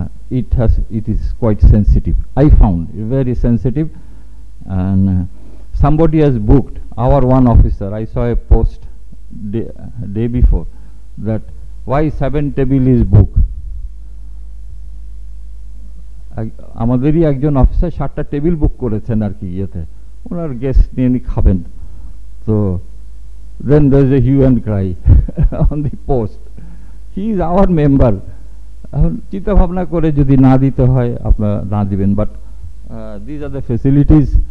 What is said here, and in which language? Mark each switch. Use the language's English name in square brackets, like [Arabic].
[English] It is quite sensitive. I found it very sensitive, and somebody has booked, our one officer. I saw a post day before that why 7 table is booked. [Bangla] আমাদেরই একজন officer 7টা table book করেছেন আর কি ইয়েতে, ওনার guest নিয়ে খাবেন। [English] তো then there is a hue and cry on the post. He is our member. [Bangla] চিন্তা ভাবনা করে যদি না দিতে হয় আপনারা না দিবেন, [English] But these are the facilities.